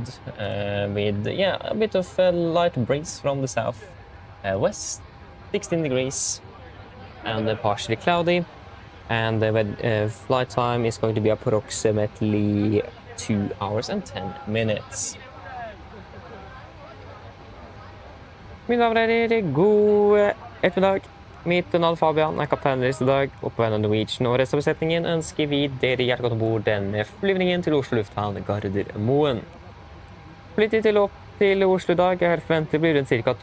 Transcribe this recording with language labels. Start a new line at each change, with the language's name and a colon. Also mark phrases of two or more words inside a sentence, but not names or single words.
English: With a bit of a light breeze from the south west. 16 degrees. And partially cloudy. And the flight time is going to be approximately 2 hours and 10 minutes.
Norwegian: Mine damer og herrer, god ettermiddag. Mitt navn Fabian er kaptein deres I dag, og på vegne av Norwegian og resten av besetningen ønsker vi dere hjertelig godt ombord denne flyvningen til Oslo lufthavn Gardermoen. Flytid til Oslo I dag forventet blir rundt ca.